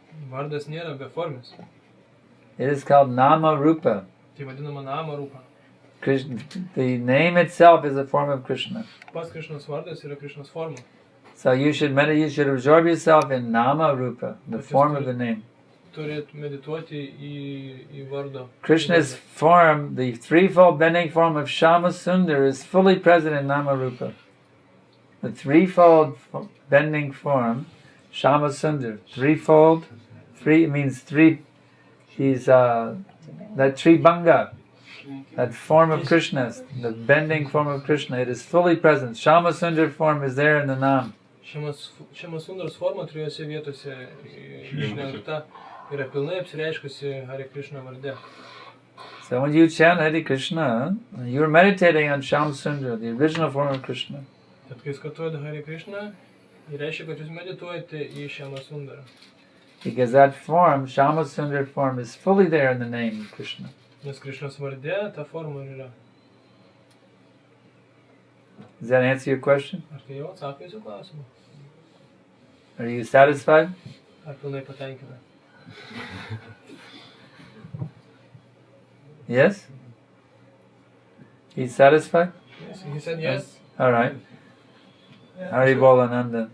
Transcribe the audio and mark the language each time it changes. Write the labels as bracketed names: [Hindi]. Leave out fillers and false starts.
[Lithuanian] Vardas nėra beformis. [English] It is called Nama Rupa. [Lithuanian] Tai vadinama Nama Rupa. [English] The name itself is a form of Krishna. [Lithuanian] Pats Krishnos vardas yra Krishnos forma. [English] So you should absorb yourself in Nama Rupa, the form of the name. [Lithuanian] Turit medituoti į vardą. [English] Krishna's form, the threefold bending form of Shama Sundar, is fully present in Nama Rupa. The threefold bending form, Shama Sundar, threefold, three means three. He's that Tribhanga, that form of Krishna, the bending form of Krishna, it is fully present. Shama Sundar form is there in the Nam. [Lithuanian] Shama Sundaras forma trijose vietose išlenkta yra pilnai apsireiškusi Hare Krishna varde. [English] So when you chant Hare Krishna, you are meditating on Shama Sundar, the original form of Krishna. [Lithuanian] Tad kai skatuojate Hare Krishna, tai reiškia, kad jūs medituojate į Shama Sundarą. [English] Because that form, Shama Sundar form, is fully there in the name of Krishna. [Lithuanian] Nes Krishnos varde ta forma yra. [English] Does that answer your question? [Lithuanian] Ar tai jau atsakė jūsų klausimą? [English] Are you satisfied? [Lithuanian] Ar pilnai patenkina? [English] Yes? He's satisfied? Yes, he said yes. All right. Haribol Ananda.